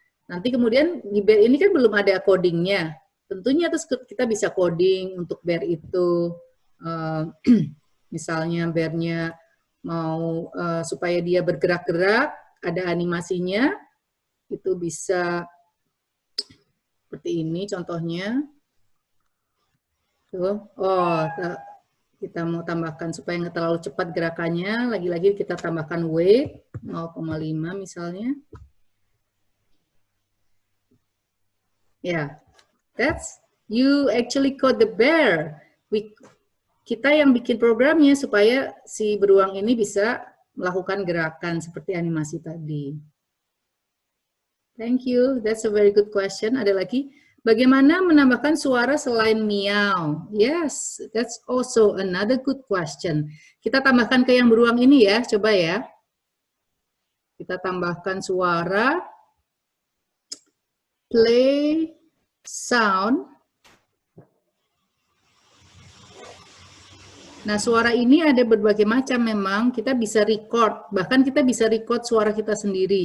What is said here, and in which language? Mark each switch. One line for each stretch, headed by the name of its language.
Indonesian: Nanti kemudian di bear ini kan belum ada codingnya, tentunya terus kita bisa coding untuk bear itu, misalnya bear-nya mau supaya dia bergerak-gerak, ada animasinya, itu bisa seperti ini contohnya. Tuh, oh, kita mau tambahkan supaya nggak terlalu cepat gerakannya, lagi-lagi kita tambahkan weight 0,5 misalnya.
English: Ya, that's you actually code the bear.
Indonesian: Kita yang bikin programnya supaya si beruang ini bisa melakukan gerakan seperti animasi tadi.
English: Thank you, that's a very good question.
Indonesian: Ada lagi, bagaimana menambahkan suara selain meow?
English: Yes, that's also another good question.
Indonesian: Kita tambahkan ke yang beruang ini ya, coba ya. Kita tambahkan suara, play sound. Nah, suara ini ada berbagai macam memang, kita bisa record, bahkan kita bisa record suara kita sendiri.